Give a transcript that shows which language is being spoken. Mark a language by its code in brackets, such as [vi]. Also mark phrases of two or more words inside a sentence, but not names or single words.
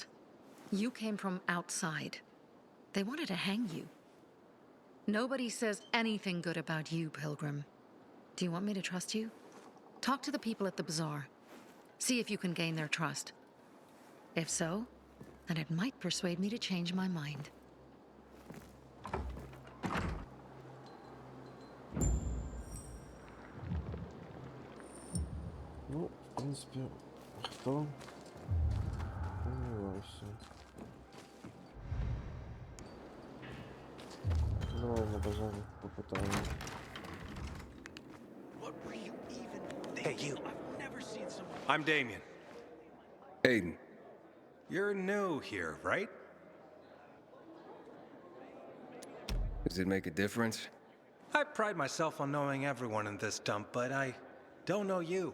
[en] You came from outside. They wanted to hang you. Nobody says anything good about you, Pilgrim. Do you want me to trust you? Talk to the people at the bazaar. See if you can gain their trust. If so, then it might persuade me to change my mind. [uk] Ну, в принципе, хто? Сумнівався. Давай на базарі попитаємо. [en] Hey, you. I've never seen someone. I'm Damien. Aiden. You're new here, right? Does it make a difference? I pride myself on knowing everyone in this dump, but I don't know you.